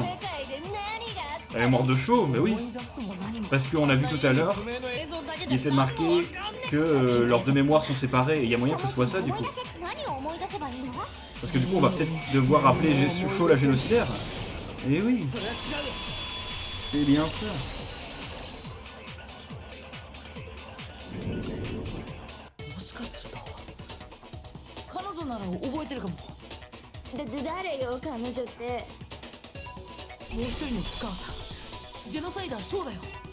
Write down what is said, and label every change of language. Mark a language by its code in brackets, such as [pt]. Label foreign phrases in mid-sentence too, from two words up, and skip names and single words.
[fr] La mémoire de show, mais oui! Parce qu'on a vu tout à l'heure, il était marqué que leurs deux mémoires sont séparées, et il y a moyen que ce soit ça du coup. Parce que du coup on va peut-être devoir appeler Shusho la génocidaire. Eh oui! C'est bien ça! [ja] もしかすると彼女なら覚えてるかも。誰よ彼女って。もう一人の塚川さん、ジェノサイダーショーだよ。